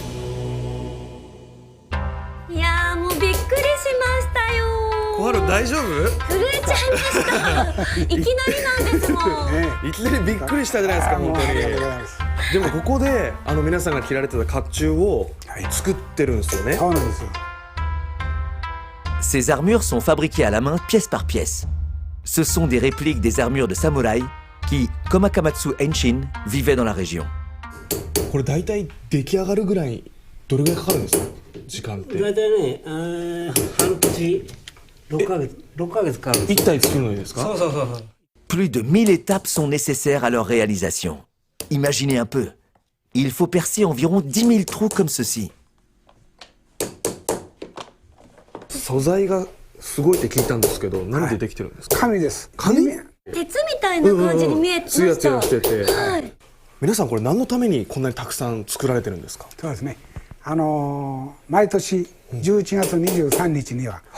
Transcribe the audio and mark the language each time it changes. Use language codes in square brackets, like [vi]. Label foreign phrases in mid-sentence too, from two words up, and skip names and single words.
[ja] いやーもうびっくりしましたよ。小春大丈夫？震えちゃいました。いきなりなんですもん。いきなりびっくりしたじゃないですか、本当に。でもここで皆さんが着られてた甲冑を作ってるんですよね。そうなんですよ。 [fr] Ces armures sont fabriquées à la main pièce par pièce. Ce sont des répliques des armures de samouraïs qui, comme Akamatsu Enshin, vivaient dans la région. [ja] これ大体出来上がるぐらいどれぐらいかかるんですか？時間って。大体ね、半年、6ヶ月かかる。一体作るのにですか？そうそうそう。 [fr] Plus de 1000 étapes sont nécessaires à leur réalisation. Imaginez un peu. Il faut percer environ 10 000 trous comme ceci. [ja] 素材がすごいって聞いたんですけど、何でできてるんですか？紙です。紙？鉄みたいな感じに見えてました。ツヤツヤしてて。はい。皆さんこれ何のためにこんなにたくさん作られてるんですか？そうですね。毎年11月23日には